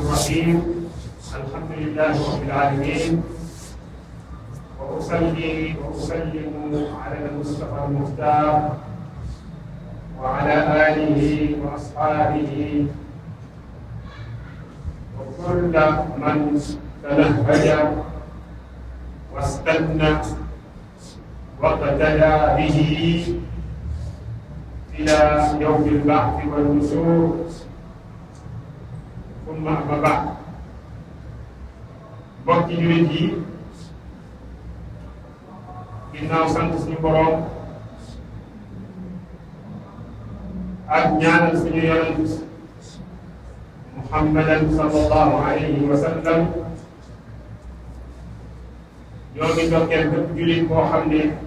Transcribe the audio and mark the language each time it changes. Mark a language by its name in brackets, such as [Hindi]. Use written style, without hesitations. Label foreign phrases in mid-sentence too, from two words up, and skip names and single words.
[Arabic] الرحيم الحمد لله رب العالمين وأصلي وأسلم على المصطفى المختار وعلى آله وأصحابه وكل من تنهج واستنى واقتدى به إلى يوم البعث والنشور ثم أما بعد [Wolof] mbokki jullit yi ginnaaw sant suñu borom ak ñaanal suñu yonent Muhammadan [Arabic] صلى الله عليه وسلم [Wolof] ñoo ngi ndokkeel bépp jullit boo xam ne